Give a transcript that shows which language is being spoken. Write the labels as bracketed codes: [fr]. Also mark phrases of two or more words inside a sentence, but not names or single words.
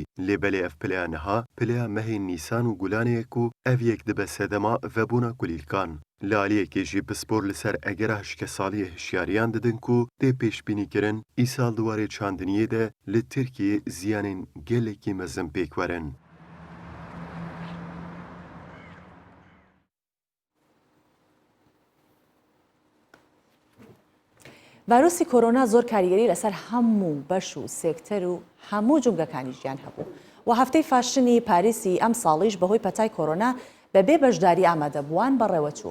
[ku] Lêbelê ev pileya niha pileya mehên Nîsan û Gulanê ye ku ev yek dibe sedema vebûna kulîlkan. Li aliyekê jî pispor li ser egera hişkesaliyê hişyariyan didin ku tê pêşbînîkirin îsal duwarê çandiniyê de li Tirkiyê ziyanên gelekî mezin pêk werin. [ckb] ڤایرۆسی کۆرۆنا زۆر کاریگەری لەسەر هەموو بەش و سێکتەر و هەموو جومگەکانی ژیان هەبوو و هەفتەی فاشنی پاریسی ئەم ساڵیش بەهۆی پەتای کۆرۆنا بەبێ بەشداری ئامادەبووان بەڕێوە چوو.